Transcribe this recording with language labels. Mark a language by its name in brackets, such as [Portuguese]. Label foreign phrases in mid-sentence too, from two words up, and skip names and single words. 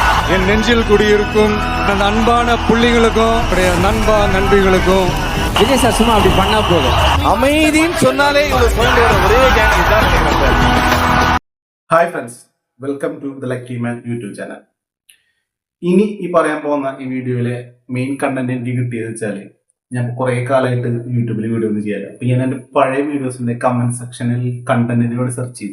[Tamil] என் நெஞ்சில் குடியிருக்கும் அந்த அன்பான புள்ளிகளுக்கும் நண்பா நண்பிகளுக்கும் விஜய் சார் சும்மா அப்படி பண்ணா போதும். அமைதின்னு சொன்னாலே இவ்வளவு சொல்ற ஒரே கேங் தான். [English] Hi friends, welcome to the Lucky Man YouTube channel. [Malayalam] ഇനി ഈ പറയാൻ പോകുന്ന ഈ വീഡിയോയിലെ [English] main content [Malayalam] എനിക്ക് കിട്ടിയത് വെച്ചാൽ ഞാൻ കുറെ കാലമായിട്ട് യൂട്യൂബിൽ വീഡിയോ ഒന്നും ചെയ്യാറ്. അപ്പൊ ഞാൻ എൻ്റെ പഴയ വീഡിയോസിന്റെ [English] comment section-il [Malayalam] കണ്ടന്റിന് വേണ്ടി സെർച്ച് ചെയ്തു.